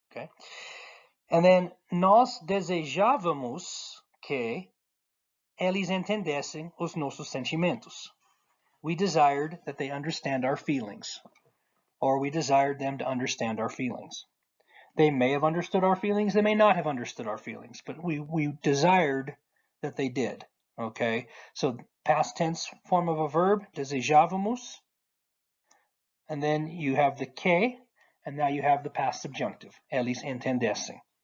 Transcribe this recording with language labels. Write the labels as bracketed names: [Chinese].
[English] Okay. [Portuguese] And then nós desejávamos que eles entendessem os nossos sentimentos. [English] We desired that they understand our feelings, or we desired them to understand our feelings. They may have understood our feelings, they may not have understood our feelings, but we desired that they did. Okay, so past tense form of a verb, desejávamos, and then you have the que, and now you have the past subjunctive, [Portuguese] eles entendessem.